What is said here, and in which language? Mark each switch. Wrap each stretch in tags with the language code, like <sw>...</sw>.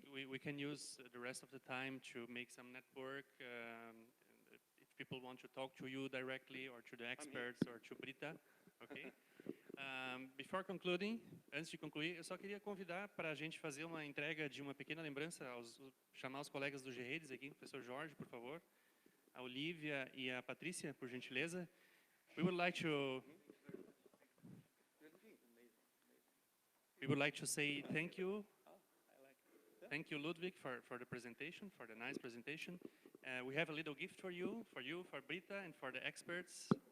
<en>We can use the rest of the time to make some network. If people want to talk to you directly, or to the experts, or to Brita, okay? Before concluding,</en> <pt>antes de concluir, eu só queria convidar para a gente fazer uma entrega de uma pequena lembrança, chamar os colegas do GREDES aqui, o professor Jorge, por favor, a Olivia e a Patrícia, por gentileza.</pt> <en>We would like to say thank you. Thank you, Ludwig, for the presentation, for the nice presentation. We have a little gift for you, for Brita, and for the experts.</en>